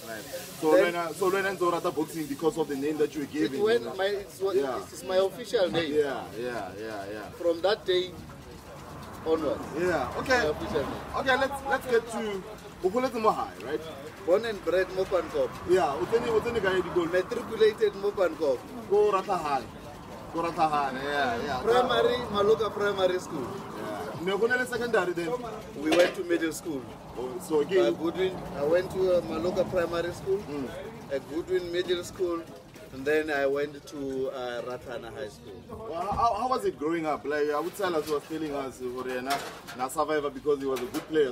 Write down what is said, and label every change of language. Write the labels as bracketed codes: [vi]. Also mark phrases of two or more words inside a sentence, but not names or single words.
[en] when I saw that boxing because of the name that you were given. It's my official name. Yeah. From that day onwards. Yeah. Okay. Okay. Let's get to Bupulete High, right? Born and bred Pankop. Yeah. What's the guy you go? Matriculated Pankop. Go Rata High. Yeah. Primary, Maloka Primary School. Yeah. Secondary then. We went to middle school. Oh, so again. Goodwin. I went to Maloka Primary School. At Goodwin Middle School. And then I went to Ratana High School. Well, how was it growing up? Like I would say, Silas was telling us, na survivor because he was a good player.